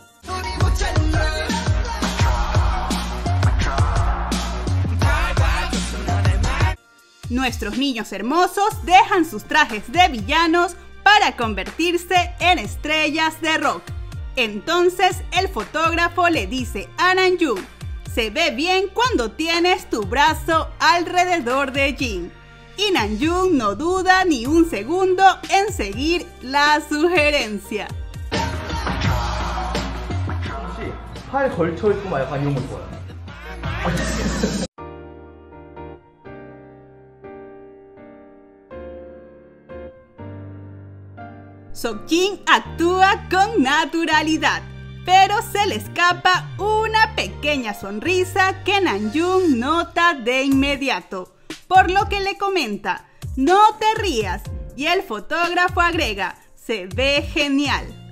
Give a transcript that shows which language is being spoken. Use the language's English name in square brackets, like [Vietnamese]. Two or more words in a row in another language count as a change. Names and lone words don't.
[Spanish] Nuestros niños hermosos dejan sus trajes de villanos para convertirse en estrellas de rock. Entonces el fotógrafo le dice a Namjoon: se ve bien cuando tienes tu brazo alrededor de Jin. Y Namjoon no duda ni un segundo en seguir la sugerencia. [Korean] 혹시 팔 걸쳐 있고 막 약간 이런 거 좋아요. [Spanish] Seokjin actúa con naturalidad, pero se le escapa una pequeña sonrisa que Namjoon nota de inmediato, por lo que le comenta: no te rías, y el fotógrafo agrega: se ve genial.